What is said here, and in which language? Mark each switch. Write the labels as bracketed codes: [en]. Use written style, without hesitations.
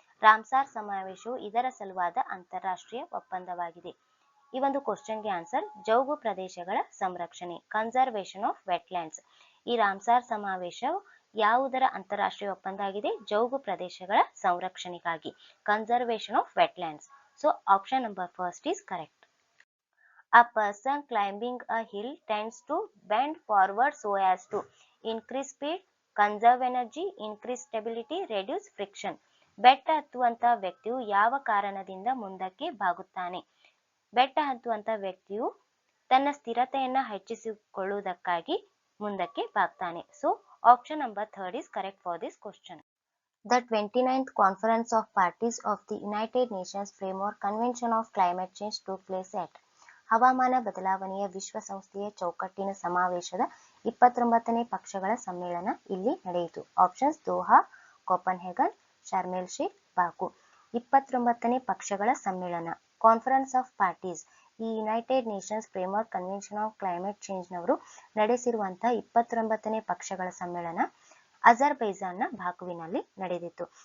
[kn] ರಾಮ್ಸಾರ್ ಸಮಾವೇಶವು ಇದರ ಸಲುವಾದ ಅಂತಾರಾಷ್ಟ್ರೀಯ ಒಪ್ಪಂದವಾಗಿದೆ. ಈ ಒಂದು ಕ್ವಶನ್ಗೆ ಆನ್ಸರ್ ಜೌಗು ಪ್ರದೇಶಗಳ ಸಂರಕ್ಷಣೆ, [en] Conservation of wetlands. [kn] ಈ ರಾಮ್ಸಾರ್ ಸಮಾವೇಶವು ಯಾವುದರ ಅಂತಾರಾಷ್ಟ್ರೀಯ ಒಪ್ಪಂದ ಆಗಿದೆ? ಜೌಗು ಪ್ರದೇಶಗಳ ಸಂರಕ್ಷಣೆಗಾಗಿ, [en] Conservation of wetlands. So option number first is correct. A person climbing a hill tends to bend forward so as to increase speed, conserve energy, increase stability, reduce friction. [kn] ಬೆಟ್ಟ ಹತ್ತುವಂತ ವ್ಯಕ್ತಿಯು ಯಾವ ಕಾರಣದಿಂದ ಮುಂದಕ್ಕೆ ಬಾಗುತ್ತಾನೆ? ಬೆಟ್ಟ ಹತ್ತುವಂತ ವ್ಯಕ್ತಿಯು ತನ್ನ ಸ್ಥಿರತೆಯನ್ನ ಹೆಚ್ಚಿಸಿಕೊಳ್ಳುವುದಕ್ಕಾಗಿ ಮುಂದಕ್ಕೆ ಬಾಗ್ತಾನೆ. [en] So option number 3 is correct for this question. The 29th Conference of Parties of the United Nations Framework Convention of Climate Change took place at [kn] ಹವಾಮಾನ ಬದಲಾವಣೆಯ ವಿಶ್ವಸಂಸ್ಥೆಯ ಚೌಕಟ್ಟಿನ ಸಮಾವೇಶದ 29ನೇ ಪಕ್ಷಗಳ ಸಮ್ಮೇಳನ ಇಲ್ಲಿ ನಡೆಯಿತು. Options Doha, ಕೋಪನ್ಹೇಗನ್, ಶಾರ್ಮೆಲ್ Sheikh, ಬಾಕು. 29ನೇ ಪಕ್ಷಗಳ ಸಮ್ಮೇಳನ, ಕಾನ್ಫರೆನ್ಸ್ ಆಫ್ ಪಾರ್ಟೀಸ್, ಈ United Nations framework convention of climate change ನವರು ನಡೆಸಿರುವಂತಹ 29ನೇ ಪಕ್ಷಗಳ ಸಮ್ಮೇಳನ ಅಜರ್ಬೈಜಾನ್ನ ಬಾಕುವಿನಲ್ಲಿ ನಡೆದಿತ್ತು.